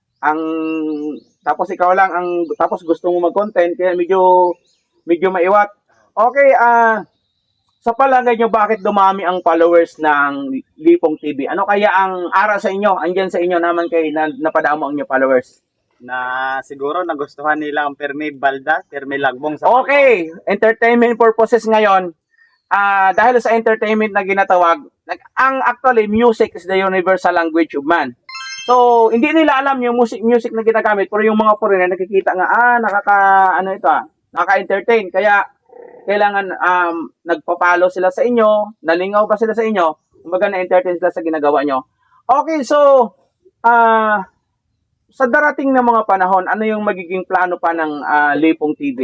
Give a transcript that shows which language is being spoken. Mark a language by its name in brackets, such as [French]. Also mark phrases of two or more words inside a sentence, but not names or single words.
[Filipino] Tapos ikaw lang, tapos gusto mo mag-content, kaya medyo maiwat. Okay, sa palagay nyo, bakit dumami ang followers ng Lipong TV? [Hiligaynon] Ano kaya ang ara sa inyo? Andyan sa inyo naman kay napadamo ang inyo followers. Na siguro nagustuhan nila ang permi balda, permi lagbong sa [English] Okay, entertainment purposes ngayon. [Filipino] Dahil sa entertainment na ginatawag, [English] actually, music is the universal language of man. So, [Filipino] hindi nila alam yung music na ginagamit, pero yung mga foreigner nakikita nga, nakaka-entertain. Kaya, kailangan nagpapalo sila sa inyo, [Hiligaynon] nalingaw pa sila [Filipino] sa inyo, kumbaga na-entertain sila sa ginagawa nyo. Okay, so, sa darating na mga panahon, ano yung magiging plano pa ng Lipong TV?